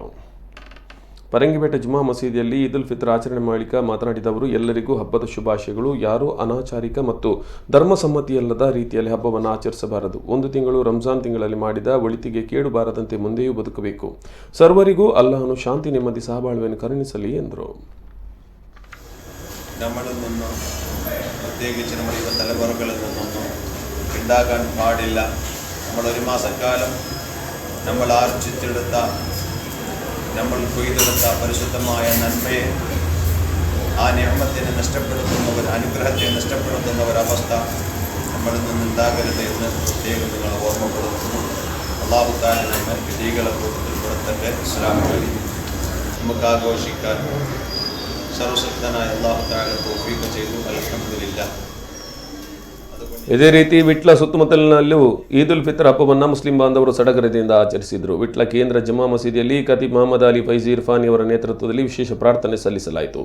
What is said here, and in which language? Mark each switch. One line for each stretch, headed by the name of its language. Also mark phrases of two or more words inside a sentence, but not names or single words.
Kannada: ಪರಂಗಿಪೇಟೆ ಜುಮಾ ಮಸೀದಿಯಲ್ಲಿ ಈದ್ ಉಲ್ ಫಿತರ್ ಆಚರಣೆ ಬಳಿಕ ಮಾತನಾಡಿದ ಅವರು, ಎಲ್ಲರಿಗೂ ಹಬ್ಬದ ಶುಭಾಶಯಗಳು. ಯಾರೂ ಅನಾಚಾರಿಕ ಮತ್ತು ಧರ್ಮಸಮ್ಮತಿಯಲ್ಲದ ರೀತಿಯಲ್ಲಿ ಹಬ್ಬವನ್ನು ಆಚರಿಸಬಾರದು. ಒಂದು ತಿಂಗಳು ರಂಜಾನ್ ತಿಂಗಳಲ್ಲಿ ಮಾಡಿದ ಒಳಿತಿಗೆ ಕೇಡು ಬಾರದಂತೆ ಮುಂದೆಯೂ ಬದುಕಬೇಕು. ಸರ್ವರಿಗೂ ಅಲ್ಲಾಹನು ಶಾಂತಿ ನೆಮ್ಮದಿ ಸಹಬಾಳ್ವೆಯನ್ನು ಕರುಣಿಸಲಿ ಎಂದರು.
Malayalam: നമ്മളൊന്നും പ്രത്യേകിച്ച് നമ്മൾ ഈ തലമുറകളിൽ നിന്നൊന്നും ഉണ്ടാകാൻ പാടില്ല. നമ്മളൊരു മാസക്കാലം നമ്മൾ ആർജിച്ചെടുത്ത നമ്മൾ കൊയ്തെടുത്ത പരിശുദ്ധമായ നന്മയെ ആ നിയമത്തിനെ നഷ്ടപ്പെടുത്തുന്നവർ, അനുഗ്രഹത്തെ നഷ്ടപ്പെടുത്തുന്ന ഒരവസ്ഥ നമ്മളിൽ നിന്നുണ്ടാകരുത് എന്ന് പ്രത്യേകം നിങ്ങൾ ഓർമ്മപ്പെടുത്തുന്നു. അല്ലാഹു തആല നമ്മെ വിജയികളെ കൂട്ടത്തിൽപ്പെടുത്തട്ടെ.
Arabic: السلام عليكم.
Malayalam: നമുക്ക് ആഘോഷിക്കാൻ സർവ്വശക്തനായ അല്ലാഹ് തആല തൗഫീക് ചെയ്തു. ಅಲ್ಹಮ್ದುಲಿಲ್ಲಾಹ್.
Kannada: ಇದೇ ರೀತಿ ವಿಟ್ಲ ಸುತ್ತಮುತ್ತಲಿನಲ್ಲೂ ಈದ್ ಉಲ್ ಫಿತರ್ ಹಬ್ಬವನ್ನು ಮುಸ್ಲಿಂ ಬಾಂಧವರು ಸಡಗರದಿಂದ ಆಚರಿಸಿದರು. ವಿಟ್ಲ ಕೇಂದ್ರ ಜಮಾ ಮಸೀದಿಯಲ್ಲಿ ಖತೀಬ್ ಮೊಹಮ್ಮದ್ ಅಲಿ ಫೈಜಿ ಇರ್ಫಾನಿ ಅವರ ನೇತೃತ್ವದಲ್ಲಿ ವಿಶೇಷ ಪ್ರಾರ್ಥನೆ ಸಲ್ಲಿಸಲಾಯಿತು.